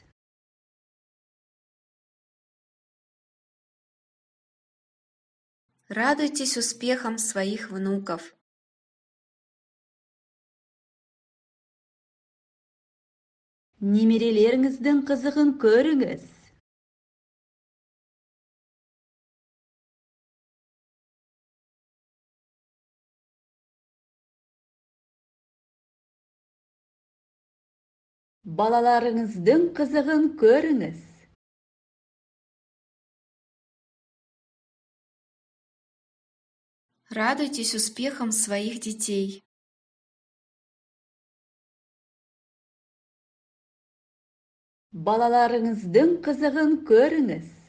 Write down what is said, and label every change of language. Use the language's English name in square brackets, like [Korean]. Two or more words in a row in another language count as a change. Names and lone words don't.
[Russian] Радуйтесь успехам своих внуков. [Kazakh] Немерелеріңіздің қызығын көріңіз. Балаларыңыздың қызығын көріңіз. [Russian] Радуйтесь успехам своих детей. [Kazakh] Балаларыңыздың қызығын көріңіз.